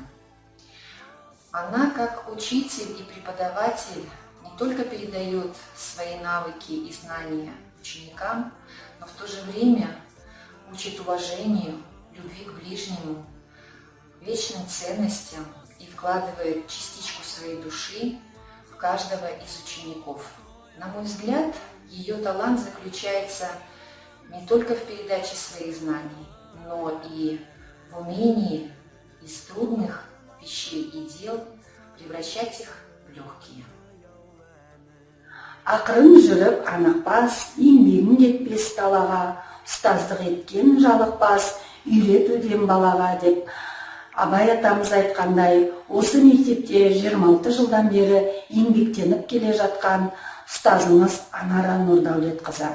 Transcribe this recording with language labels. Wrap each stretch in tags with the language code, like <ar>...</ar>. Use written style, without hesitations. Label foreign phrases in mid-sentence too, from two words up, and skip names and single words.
<ru>Она, как учитель и преподаватель, не только передает свои навыки и знания ученикам, но в то же время учит уважению, любви к ближнему, вечным ценностям и вкладывает частичку своей души в каждого из учеников. На мой взгляд, ее талант заключается не только в передаче своих знаний, но и в умении из трудных вещей и дел превращать их в легкие.</ru> <kk>Ақырын жүріп анықпас, еңбегін кетпес далаға, ұстаздық еткен жалықпас, үйретуден балаға деп. Абай атамыз айтқандай, осы мектепте 26 жылдан бері еңбектеніп келе жатқан ұстазымыз Анар Нұрдәулетқызы.</kk>